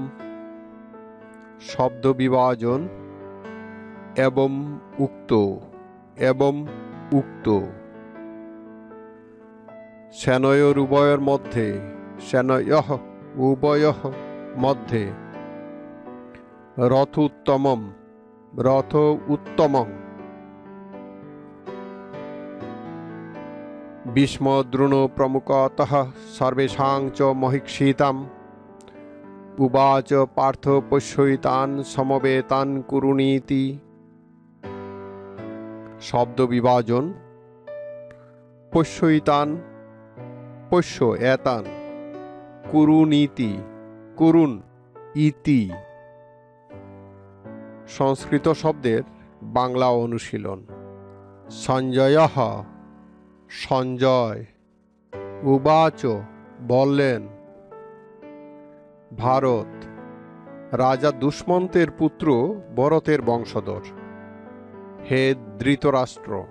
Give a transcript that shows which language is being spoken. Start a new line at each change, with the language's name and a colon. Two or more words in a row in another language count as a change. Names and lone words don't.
Bangla: শব্দ বিভাজন এবং উক্ত
Sanskrit: সেনয়োরুভয়ের মধ্যে সেনয়ঃ উভয়ঃ মধ্যে রথোত্তমম রথ উত্তমং। ভীষ্ম দ্রোণ প্রমুখতঃ সর্বেষাং চ মহীক্ষিতাম উবাচ পার্থ পশ্যৈতান সমবেতান কুরুনীতি।
Bangla: শব্দ বিভাজন
Sanskrit: পশ্যৈতান পশ্য এতান কুরুনীতি কুরুন ইতি।
Bangla: সংস্কৃত শব্দের বাংলা অনুশীলন। সঞ্জয়ঃ সঞ্জয়, উবাচ বললেন, ভারত রাজা দুষ্মন্তের পুত্র ভরতের বংশধর, হে ধৃতরাষ্ট্র।